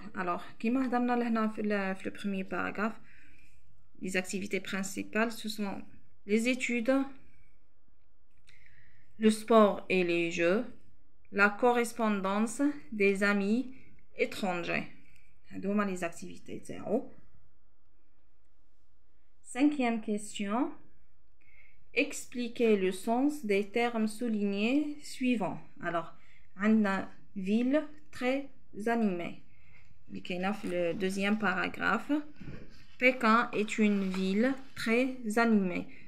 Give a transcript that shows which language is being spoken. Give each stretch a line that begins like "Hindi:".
French: Alors,
Arabic: كما هضرنا لهنا في
French: le premier paragraphe, les activités principales, ce sont les études, le sport et les jeux, la correspondance des amis étrangers.
Arabic: هادو هما
French: les activités
Arabic: تاعو.
French: Cinquième question. Expliquez le sens des termes soulignés suivants. Alors,
Arabic: عندنا
French: ville très animée. Le deuxième paragraphe. Pékin est une ville très animée.